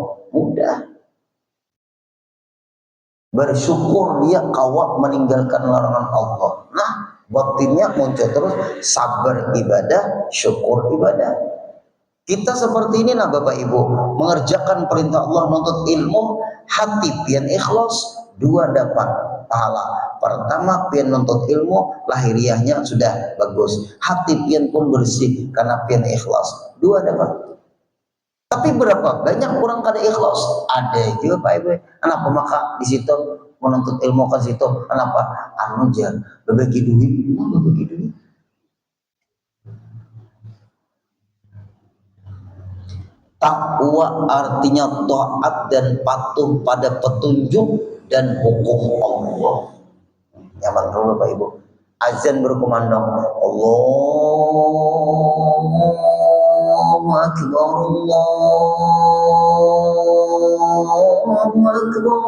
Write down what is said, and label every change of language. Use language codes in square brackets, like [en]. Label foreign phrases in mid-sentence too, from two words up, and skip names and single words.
[id] Mudah. Bersyukur dia kawat meninggalkan larangan Allah. Nah, batinnya muncul terus, sabar ibadah, syukur ibadah. Kita seperti ini nah Bapak Ibu, mengerjakan perintah Allah, [bjn] nuntut ilmu, hati pian ikhlas, dua dapat pahala. Pertama pian nuntut ilmu, lahiriahnya sudah bagus, hati pian pun bersih karena pian ikhlas, dua dapat. Tapi berapa banyak orang kada ikhlas? [id] Ada juga Pak Ibu. Kenapa maka di situ menuntut ilmu ke situ? [bjn] Kenapa? Anu jan berbagi duit, berbagi duit. [id] Takwa artinya taat dan patuh pada petunjuk dan hukum Allah. Nyaman dulu Bapak Ibu. Azan berkumandang, [ar] الله أكبر، الله أكبر.